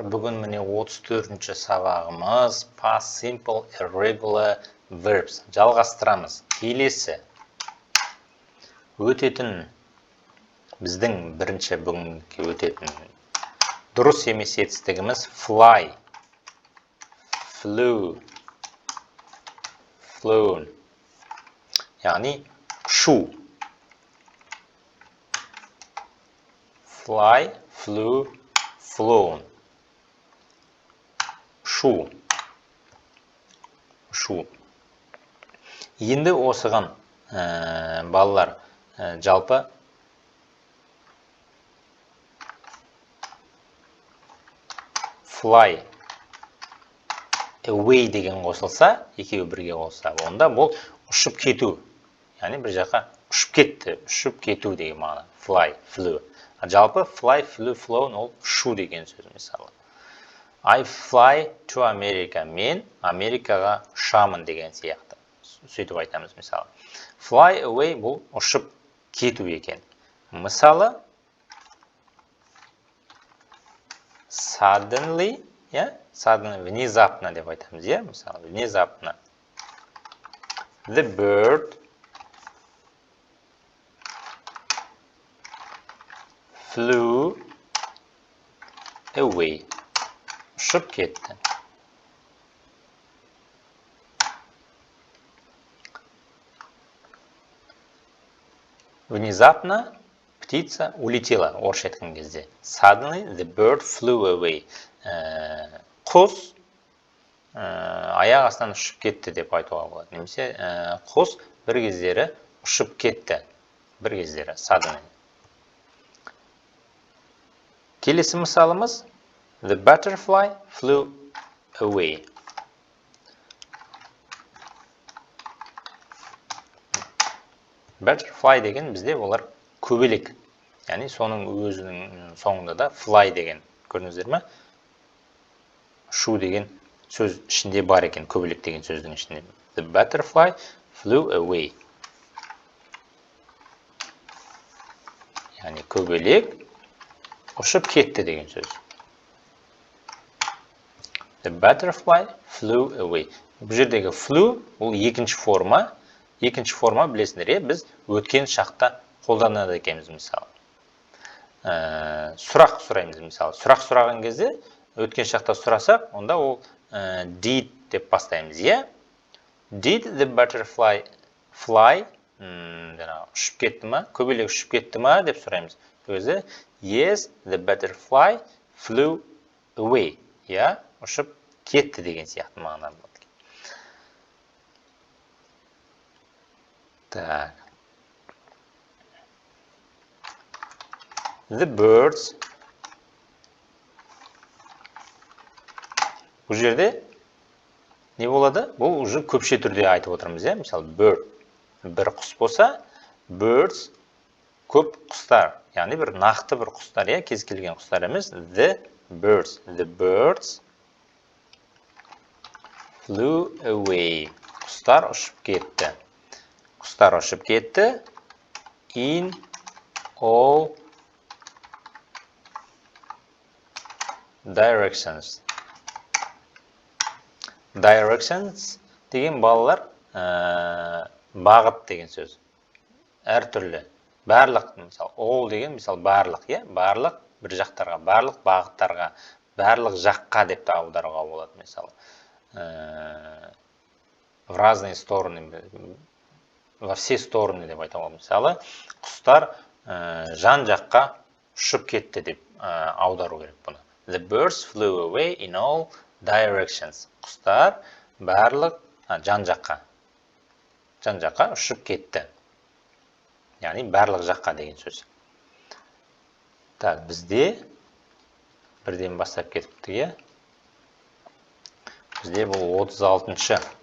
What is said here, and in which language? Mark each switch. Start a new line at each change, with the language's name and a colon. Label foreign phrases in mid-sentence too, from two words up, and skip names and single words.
Kazakh: Бүгін міне 34-ші сабағымыз
English: past simple irregular verbs.
Kazakh: Жалғастырамыз. Келесі өтетін біздің бірінші бүгінгі өтетін дұрыс емес етістігіміз
English: fly, flew, flown.
Kazakh: Яғни ұшу.
English: Fly, flew, flown.
Kazakh: Ұшу. Енді осыған балалар жалпы
English: fly away
Kazakh: деген қосылса, екеуі бірге қосылса, онда бұл ұшып кету. Яғни бір жаққа ұшып кетті, ұшып кету деген мағына.
English: Fly, flew.
Kazakh: Жалпы
English: fly, flew, flown
Kazakh: ол ұшу деген сөз мысалы.
English: I fly to America.
Kazakh: Мен Америкаға ұшамын деген сияқты. Сөйтіп айтамыз мысалы.
English: Fly away
Kazakh: бұл ұшып кету екен.
English: Мысалы suddenly, suddenly,
Kazakh: внезапно деп айтамыз, мысалы, внезапно.
English: The bird flew away.
Kazakh: Ұшып кетті.
Russian: Внезапно птица улетела,
Kazakh: орысша айтқан кезде.
English: Suddenly the bird flew away.
Kazakh: Құс аяқ астынан ұшып кетті деп айтуға болады. Немесе құс бір кездері ұшып кетті. Бір кездері, suddenly. Келесі мысалымыз
English: the butterfly flew away.
Kazakh: Butterfly деген бізде олар көбелек. Яғни соның өзінің соңында да fly деген көрдіңіздер ме? Ұшу деген сөз ішінде бар екен, көбелек деген сөздің ішінде.
English: The butterfly flew away.
Kazakh: Яғни көбелек ұшып кетті деген сөз.
English: The butterfly flew away.
Kazakh: Бұл жердегі flew, ол екінші форма. Екінші форма білесіңдер, біз өткен шақта қолданады екенбіз мысалы. Сұрақ сұраймыз мысалы. Сұрақ сұраған кезде, өткен шақта сұрасақ, онда ол did деп бастаймыз,
English: Did the butterfly fly?
Kazakh: Ұшып кетті ма? Көбелек ұшып кетті ма? Деп сұраймыз. Өзі,
English: yes, the butterfly flew away.
Kazakh: Ұшып кетті деген сияқты мағына болады.
Russian: Так.
English: The birds.
Kazakh: Бұл жерде не болады? Бұл уже көпше түрде айтып отырмыз, Мысалы, bird. Бір құс болса, birds көп құстар. Яғни бір нақты бір құстар, кез келген құстар емес.
English: The birds. The birds flew away.
Kazakh: Құстар ұшып кетті. Құстар ұшып кетті.
English: In all directions.
Kazakh: Directions деген балалар бағыт деген сөз. Әртүрлі. Барлық, мысалы, all деген, мысалы, барлық, барлық бір жақтарға, барлық бағыттарға, барлық жаққа деп те аударуға болады, мысалы.
Russian: В разные стороны, во все стороны
Kazakh: деп айтуға, мысалы, құстар жан жаққа ұшып кетті деп аудару керек бұны.
English: The birds flew away in all directions.
Kazakh: Құстар барлық жан жаққа ұшып кетті. Яғни барлық жаққа деген сөз. Так, бізде бірден бастап кетіпті, Бізде бұл 36-шы.